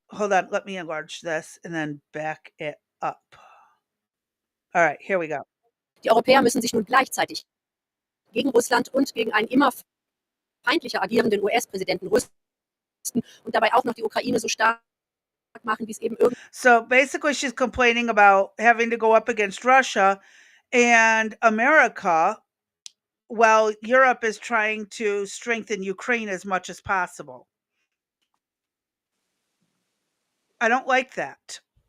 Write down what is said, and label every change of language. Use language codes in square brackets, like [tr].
[en] hold on, let me enlarge this and then back it up. All right, here we go. [de] Die Europäer müssen sich nun gleichzeitig gegen Russland und gegen einen immer feindlicher agierenden US-Präsidenten rüsten und dabei auch noch die Ukraine so stark machen, wie es eben irgend [en] So basically she's complaining about having to go up against Russia and America while Europe is trying to strengthen Ukraine as much as possible. I don't like that.